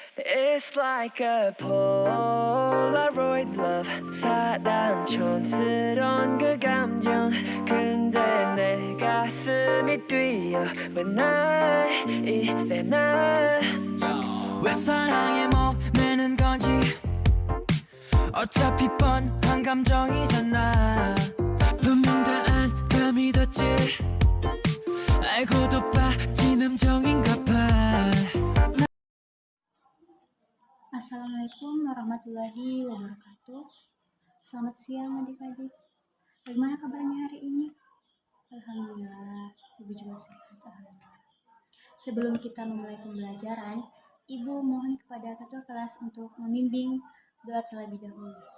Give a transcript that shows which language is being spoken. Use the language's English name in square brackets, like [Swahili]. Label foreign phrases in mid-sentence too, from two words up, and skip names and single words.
[English] It's like a Polaroid love [Korean] 사랑 촌스러운 그 감정 근데 내 가슴이 뛰어 왜 이래 난 왜 사랑에 목매는 건지 어차피 뻔한 감정이잖아 분명 다 안 믿었지 알고도 빠진 함정인가 봐. [Arabic] السلام عليكم ورحمة الله وبركاته. [Indonesian] Selamat siang adik-adik. Bagaimana kabarnya hari ini? Alhamdulillah, Ibu juga sehat. Alhamdulillah. Sebelum kita memulai pembelajaran, Ibu mohon kepada ketua kelas untuk membimbing doa terlebih dahulu.